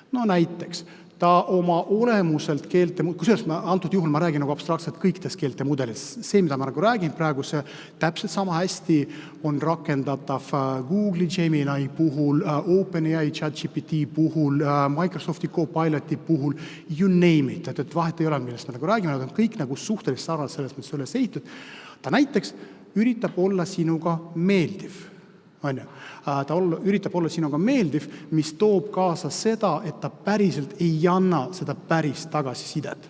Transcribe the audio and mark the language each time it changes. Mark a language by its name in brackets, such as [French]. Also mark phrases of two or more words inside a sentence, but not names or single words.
[Estonian] No näiteks, ta oma olemuselt kusjuures antud juhul ma räägin nagu abstraktselt kõikidest keelte mudelist. See, mida ma nagu räägin praegu, see täpselt sama hästi on rakendatav Google'i Gemini puhul, OpenAI ChatGPT puhul, Microsofti Copiloti puhul, [English] you name it, [Estonian] et vahet ei ole, millest me nagu räägime, nad on kõik nagu suhteliselt sarnased selles mõttes üles ehitud. Ta näiteks üritab olla sinuga meeldiv. Ta üritab olla sinuga meeldiv, mis toob kaasa seda, et ta päriselt ei anna seda päris tagasisidet.